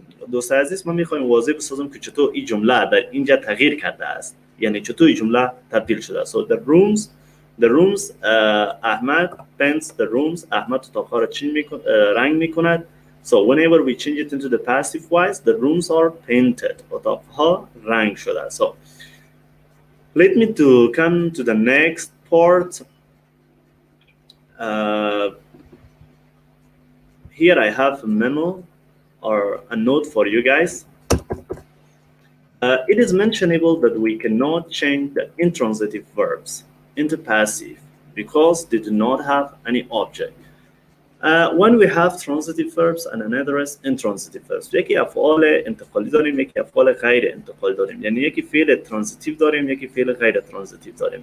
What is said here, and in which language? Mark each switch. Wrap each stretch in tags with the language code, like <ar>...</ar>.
<fa>دوست عزیز ما میخوایم واضح بسازم که چطور این جمله در اینجا تغییر کرده است، یعنی چطور این جمله تبدیل شده.</fa> <en>So the rooms Ahmad paints the rooms.</en> <fa>احمد اتاقها را رنگ میکند.</fa> <en>So whenever we change it into the passive voice, the rooms are painted.</en> <fa>اتاقها رنگ شده.</fa> <en>So let me to come to the next part. Here I have a memo or a note for you guys. It is mentionable that we cannot change the intransitive verbs into passive because they do not have any object. When we have transitive verbs and another is intransitive verbs,</en> <fa>یکی افعال انتقالی داریم،</fa> <en>یکی افعال غیر انتقالی داریم.</en> <fa>یعنی یکی فعل ترانزیتیو داریم، یکی فعل غیر ترانزیتیو داریم.</fa>